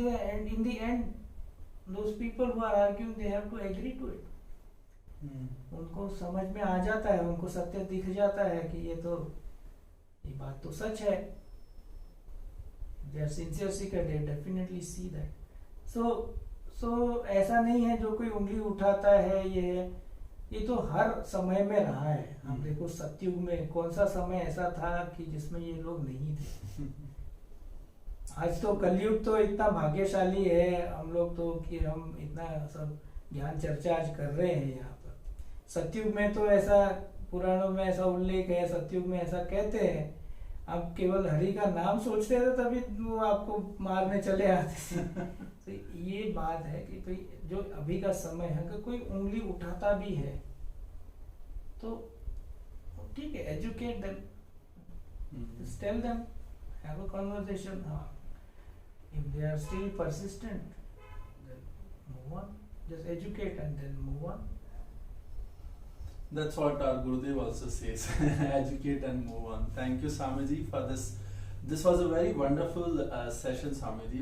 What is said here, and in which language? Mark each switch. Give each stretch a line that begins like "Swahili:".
English: and in the end those people who are arguing, they have to agree to it.
Hindi: उनको समझ में आ जाता है, उनको सत्य दिख जाता है कि ये बात तो सच है।
English: They are sincere seeker, they definitely see that. So
Hindi: सो ऐसा नहीं है जो कोई उंगली उठाता है ये तो हर समय में रहा है। हम देखो सतयुग में कौन सा समय ऐसा था कि जिसमें ये लोग नहीं थे। आज तो कलयुग तो इतना भाग्यशाली है हम लोग तो कि हम इतना सब ज्ञान चर्चा आज कर रहे हैं यहाँ पर। सतयुग में तो ऐसा पुराणों में ऐसा उल्लेख है, सतयुग में ऐसा कहते हैं, आप केवल हरि का नाम सोचते थे तभी वो आपको मारने चले आते थे। तो ये बात है कि भाई जो अभी का समय है अगर कोई उंगली उठाता भी है तो ठीक है,
English: Educate them, tell them, have a conversation. हाँ, if they are still persistent, then move on. Just educate and then move on. That's what our Gurudev also says. Educate and move on. Thank you, Swamiji, for this. This was a very wonderful session, Swamiji.